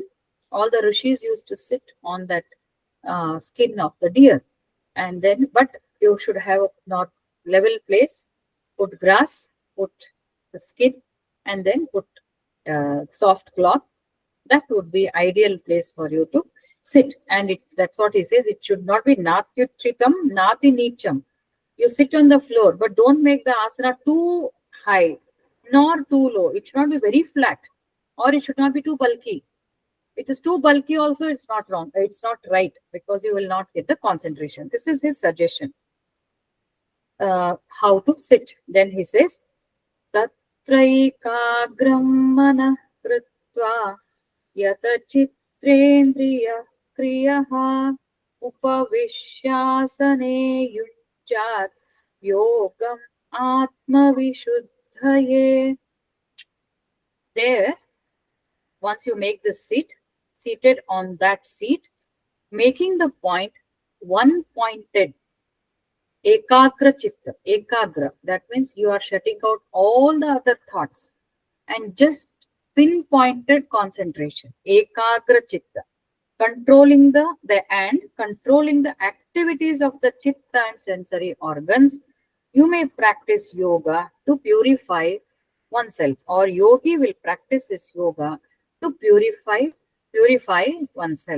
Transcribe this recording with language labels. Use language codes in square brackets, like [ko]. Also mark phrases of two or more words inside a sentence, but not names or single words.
[en] All the rishis used to sit on that skin of the deer. And then, but you should have a not level place, put grass, put the skin, and then put soft cloth. That would be ideal place for you to sit. And that's what he says. It should not be [sa] natyutritam, nati nicham. [en] You sit on the floor, but don't make the asana too high nor too low. It should not be very flat, or it should not be too bulky. It is too bulky also, it's not wrong. It's not right, because you will not get the concentration. This is his suggestion. How to sit. Then he says, [sa] Tatraikagram mana kritva yata chitrendriya kriyaha upavishyasane yujjat yogam atma vishuddhaye. [en] There, once you make the seat, seated on that seat, making the point one-pointed, [sa] ekagra chitta, ekagra, [en] that means you are shutting out all the other thoughts and just pinpointed concentration, [sa] ekagra chitta, [en] controlling the activities of the chitta and sensory organs. You may practice yoga to purify oneself, or yogi will practice this yoga to purify oneself.